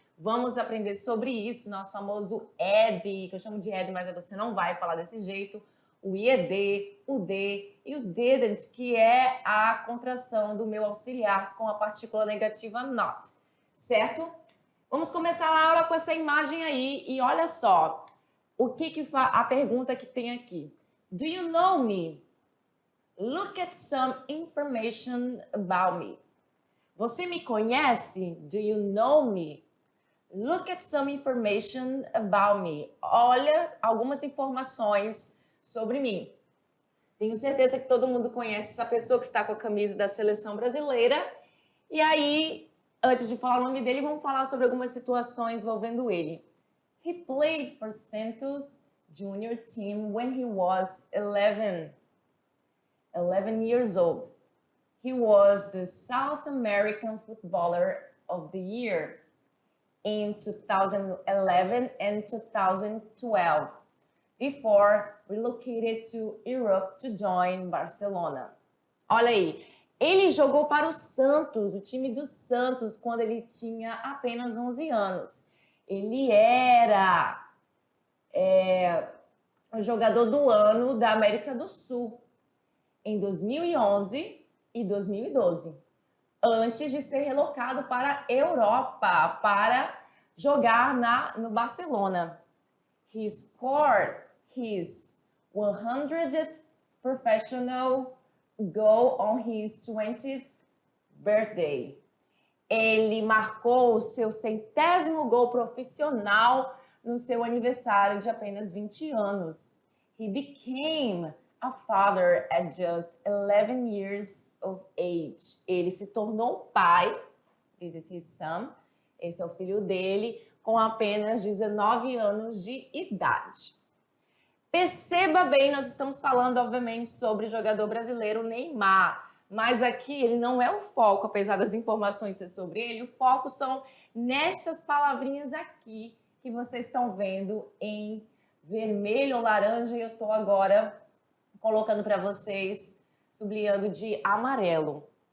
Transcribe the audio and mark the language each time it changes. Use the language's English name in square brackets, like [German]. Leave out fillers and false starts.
[Portuguese] Vamos aprender sobre isso, nosso famoso ed, que eu chamo de ed, mas você não vai falar desse jeito, o ied, o de e o didn't, que é a contração do meu auxiliar com a partícula negativa not, certo? Vamos começar a aula com essa imagem aí e olha só, a pergunta que tem aqui. [English] Do you know me? Look at some information about me. [Portuguese] Você me conhece? [English] Do you know me? Look at some information about me. [Portuguese] Olha algumas informações sobre mim. Tenho certeza que todo mundo conhece essa pessoa que está com a camisa da seleção brasileira. E aí, antes de falar o nome dele, vamos falar sobre algumas situações envolvendo ele. [English] He played for Santos Junior Team when he was 11 years old. He was the South American Footballer of the Year in 2011 and 2012, before relocated to Europe to join Barcelona. [Portuguese] Olha aí, ele jogou para o Santos, o time do Santos, quando ele tinha apenas 11 anos. Ele era o jogador do ano da América do Sul em 2011 e 2012, antes de ser relocado para a Europa para jogar no Barcelona. [English] He scored his 100th professional goal on his 20th birthday. [Portuguese] Ele marcou o seu 100º gol profissional no seu aniversário de apenas 20 anos. [English] He became a father at just 11 years of age. [Portuguese] Ele se tornou pai, [English] this is his son, [Portuguese] esse é o filho dele, com apenas 19 anos de idade. Perceba bem, nós estamos falando, obviamente, sobre o jogador brasileiro Neymar, mas aqui ele não é o foco, apesar das informações ser sobre ele, o foco são nestas palavrinhas aqui que vocês estão vendo em vermelho ou laranja, e eu estou agora colocando para vocês, sublinhando de amarelo.